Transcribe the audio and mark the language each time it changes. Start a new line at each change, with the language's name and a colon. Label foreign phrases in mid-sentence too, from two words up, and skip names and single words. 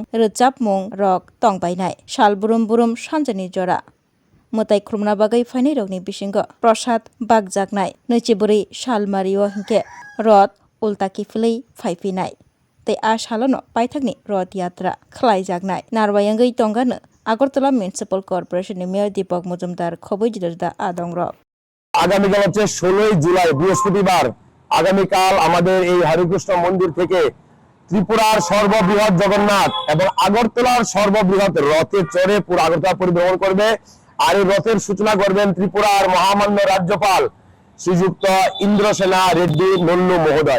Kok Borok: Rojapmung Rok Tongbainai Shal Burum Burum Sanjani Jora Mutai Krumna Bagai Fainai Rokni Bisingo Prasad Bagjaknai Nuchiburi Shalmario Hinke Roth Ultaki Filai Faipinai Tei Ashalono Paithakni Roth Yatra Khlaijaknai Narwayangai Tongano Agartala Municipal Corporation Mayor Deepak Mujumdar Khoboi juda juda Adongrok
Bangla: আগামীকাল হচ্ছে 16 জুলাই বৃহস্পতিবার আগামীকাল আমাদের এই হরিকৃষ্ণ মন্দির থেকে ত্রিপুরার সর্ববৃহৎ জগন্নাথ এবং আগরতলার সর্ববৃহৎ রথে চড়ে পুরো আগরতলা পরিভ্রমণ করবে আর এই রথের সূচনা করবেন ত্রিপুরার মহামান্য রাজ্যপাল শ্রীযুক্ত ইন্দ্রসেনা রেড্ডি নল্লু মহোদয়।